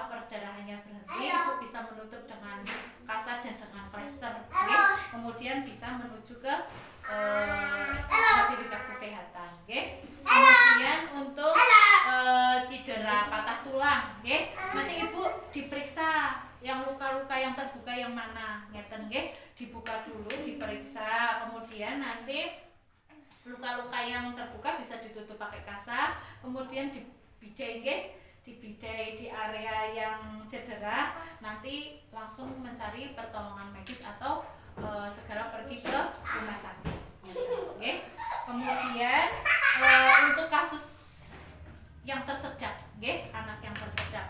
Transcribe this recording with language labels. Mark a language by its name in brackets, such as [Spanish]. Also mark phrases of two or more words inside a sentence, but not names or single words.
[Indonesian] perdarahannya berhenti Ibu bisa menutup dengan kasar dan dengan plester kemudian bisa menuju ke fasilitas kesehatan kemudian untuk cedera patah tulang nanti Ibu diperiksa yang luka-luka yang terbuka yang mana dibuka dulu, diperiksa, kemudian nanti luka-luka yang terbuka bisa ditutup pakai kasar, kemudian dibidai nggih, dibidai di area yang cedera, nanti langsung mencari pertolongan medis atau segera pergi ke rumah sakit. Oke. Kemudian untuk kasus yang tersedak, anak yang tersedak.